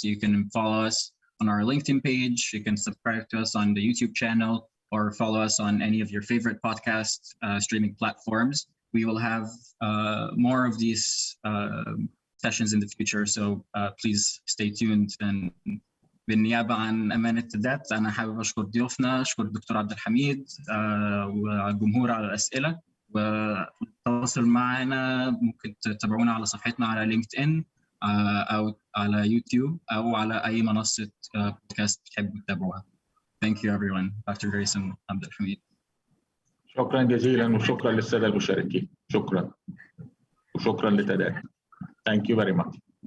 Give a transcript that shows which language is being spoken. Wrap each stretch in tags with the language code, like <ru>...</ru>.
<en>You can follow us on our LinkedIn page. You can subscribe to us on the YouTube channel, or follow us on any of your favorite podcast streaming platforms. We will have more of these sessions in the future, so please stay tuned. And</en> <ar>بالنيابة عن أمانة TADAT أنا حابب أشكر ضيوفنا، أشكر الدكتور عبد الحميد والجمهور على الأسئلة، والتواصل معنا ممكن تتابعونا على صفحتنا على لينكد إن أو على يوتيوب أو على أي منصة بودكاست تحبوا تتابعوها.</ar> <en>Thank you everyone. Dr. Grayson Abdelhamid.</en> <ar>شكرا جزيلا وشكرا للسادة المشاركين. شكرا وشكرا لتداعي.</ar> <en>Thank you very much.</en>